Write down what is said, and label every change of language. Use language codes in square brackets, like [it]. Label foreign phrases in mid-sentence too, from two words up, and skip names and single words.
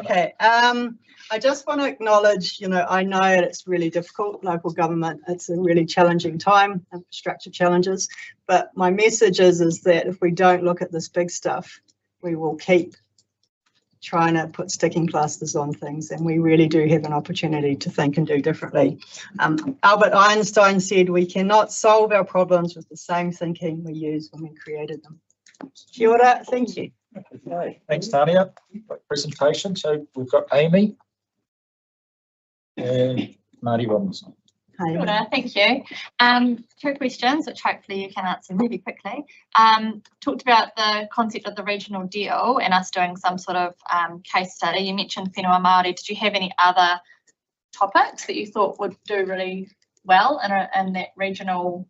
[en] Okay, I just want to acknowledge, you know, I know it's really difficult, local government, it's a really challenging time, infrastructure challenges, but my message is that if we don't look at this big stuff, we will keep trying to put sticking plasters on things, and we really do have an opportunity to think and do differently. Albert Einstein said we cannot solve our problems with the same thinking we used when we created them. [mi] Kia ora, [en] thank you. Okay, thanks, Tania. Great presentation. So we've got Amy and Marty Robinson. [mi] Kia ora, [en] thank you. 2 questions, which hopefully you can answer really quickly. Talked about the concept of the regional deal and us doing some sort of case study. You mentioned [mi] whenua Māori. [en] Did you have any other topics that you thought would do really well in that regional?